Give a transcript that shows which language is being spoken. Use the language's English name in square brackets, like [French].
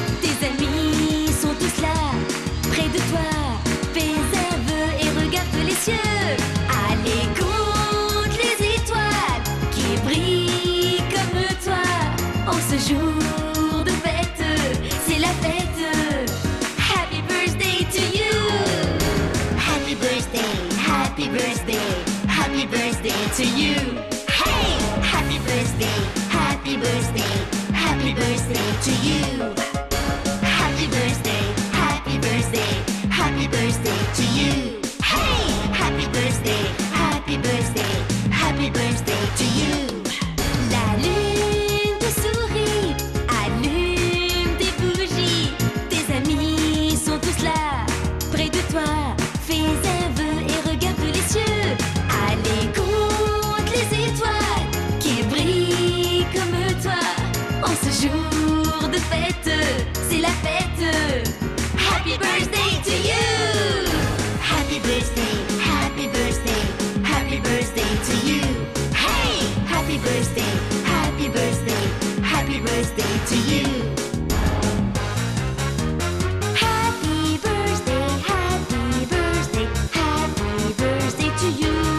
[French] Tes amis sont tous là, près de toi. Fais un vœu et regarde les cieux. Allez, compte les étoiles qui brillent comme toi. En ce jour de fête, c'est la fête. [English] Happy birthday to you. Happy birthday, happy birthday, happy birthday to you. Hey! Happy birthday, happy birthday, happy birthday to you. Happy birthday, happy birthday, happy birthday to you. Hey! Happy birthday, happy birthday, happy birthday to you. [French] La lune te sourit, allume tes bougies. Tes amis sont tous là, près de toi. Fais un vœu et regarde les cieux. Allez, compte les étoiles qui brillent comme toi. En ce jour de fête, c'est la fête. [English] Happy birthday to you. Happy birthday, happy birthday, happy birthday to you. Hey! Happy birthday, happy birthday, happy birthday to you. Happy birthday, happy birthday, happy birthday to you.